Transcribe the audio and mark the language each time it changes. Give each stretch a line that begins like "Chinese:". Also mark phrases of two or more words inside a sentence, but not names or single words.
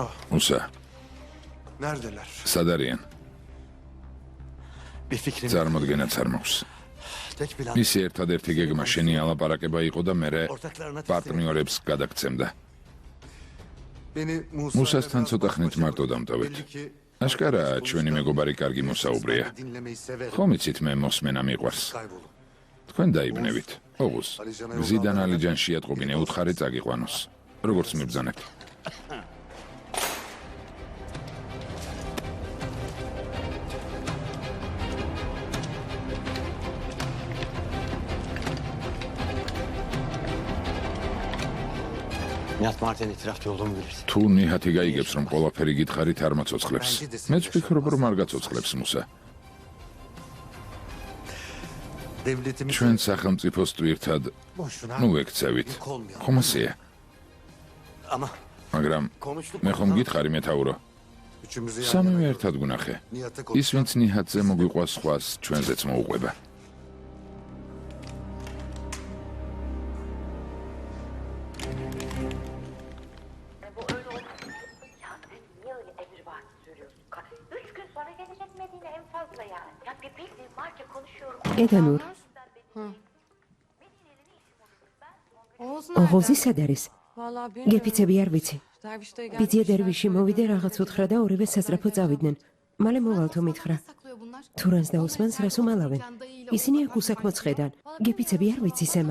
Georgian: მუსა,
Turkish: Neredeler?
Georgian: სად არიან?
Turkish: bir fikrim.
Georgian: წარმოდგენაც არ მაქვს.
Turkish: Tek plan.
Georgian: მისი ერთადერთი გეგმა შენი ალაპარაკება იყო და მე
Turkish: Ortaklarına
Georgian: პარტნიორებს გადაგცემდა.
Turkish: Beni
Georgian: მუსასთან ცოტა ხნით მარტო დამტოვეთ.
Turkish: Belli ki
Georgian: აშკარაა, ჩვენი მეგობარი კარგი მოსაუბრეა.
Turkish: dinlemeyi severim.
Georgian: ხომ იცით მე მოსმენა მიყვარს.
Turkish: Kaybolun.
Georgian: თქვენ დაიბნევით. ოღუს. მზიდან ალიჯან შეატყობინე უთხარი წაგიყვანოს. როგორც მიბრძანებთ.
Turkish: Nihat Martin itirafçı olduğumu bilirsin.
Georgian: თუ ნიჰათი გაიგებს რომ ყველაფერი გითხარით არ მოცოცხლებს. მეც ვფიქრობ რომ არ გაცოცხლებს მუსა.
Turkish: Devletimiz
Georgian: ჩვენ სახელმწიფოს ტვირთად
Turkish: boşuna.
Georgian: ნუ ვექცევით. ხომ ასეა?
Turkish: Ama
Georgian: მაგრამ
Turkish: konuştuk.
Georgian: მე ხომ გითხარი მეთაურო?
Turkish: Üçümüzü
Georgian: სამივე ერთად გუნახე.
Turkish: Nihat'e
Georgian: ის ვინც ნიჰათზე მოგვიყვას სხვას ჩვენზეც მოუყვება.
Turkish: Bu öyle oldu. Ya sen niye öyle emrivaki söylüyorsun? 3 gün sonra gelecek Medine en fazla yani. Ya bir bildiğin varca konuşuyorum.
Georgian: ედანურ, ოღოზი სად არის? გეფიცები არ ვიცი. ბიძია დერვიში მოვიდა რაღაც უთხრა და ორივე სასწრაფო წავიდნენ. მალე მოვალთო მითხრა. თურანს და ოსმანს რას უმალავენ? ისინი აქ უსაქმო ცხედან. გეფიცები არ ვიცი სემა.